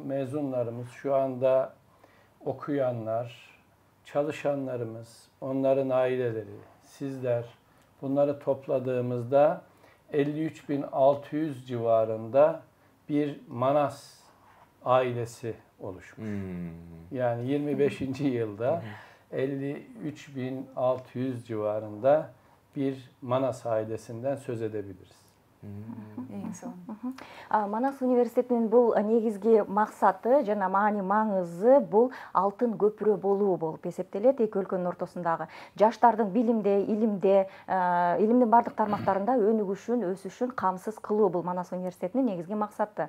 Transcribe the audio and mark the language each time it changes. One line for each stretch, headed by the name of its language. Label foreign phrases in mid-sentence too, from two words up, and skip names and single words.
Turkish: Mezunlarımız şu anda okuyanlar, çalışanlarımız, onların aileleri, sizler, bunları topladığımızda 53.600 civarında bir Manas ailesi oluşmuş. Yani 25. yılda 53.600 civarında bir Manas ailesinden söz edebiliriz.
Kyrgyz: Манас университетинин бул негизги максаты жана маңызы бул алтын көпүрө болуу болуп эсептелет эки өлкөнүн ортосундагы. Жаштардын билимде, илимдин бардык тармактарында өнүгүшүн, өсүшүн камсыз кылуу бул Манас университетинин негизги максаты.